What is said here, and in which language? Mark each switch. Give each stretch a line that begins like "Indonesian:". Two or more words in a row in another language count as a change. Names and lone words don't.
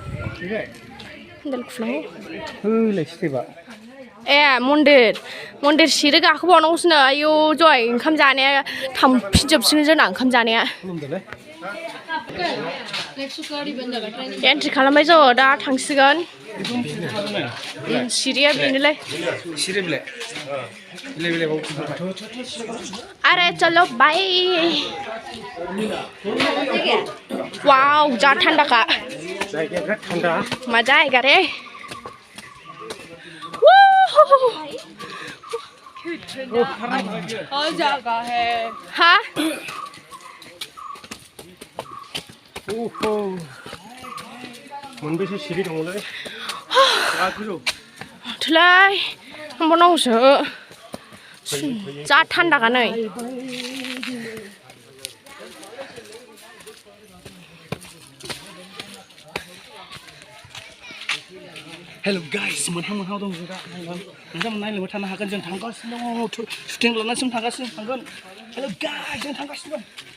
Bodo: ए मन्दिर सिरि गाखोबावनांगौसोनो आयौ जय ओंखाम जानाया थांफिनजोबसिगोन जोंना ओंखाम जानाया एन्ट्रि खालामबाय जोङो दा थांसिगोन सिरिया बेनोलाय
Hindi: अरे चलो बाय वाव जा ठंडा का मजा आएगा रे जगह है हाँ
Bodo: मोनबेसे सिरि दङलै गोजौ थुलाय बनावसो जा थान्दा गानै
English: hello guys
Bodo: मोनहां दं जों दा नोंथांमोन नायनोबो थानो हागोन जों थांगासिनो दङ शुटिं लानानैसो थांगोन
English: hello guys
Bodo: जों थांगासिनो दं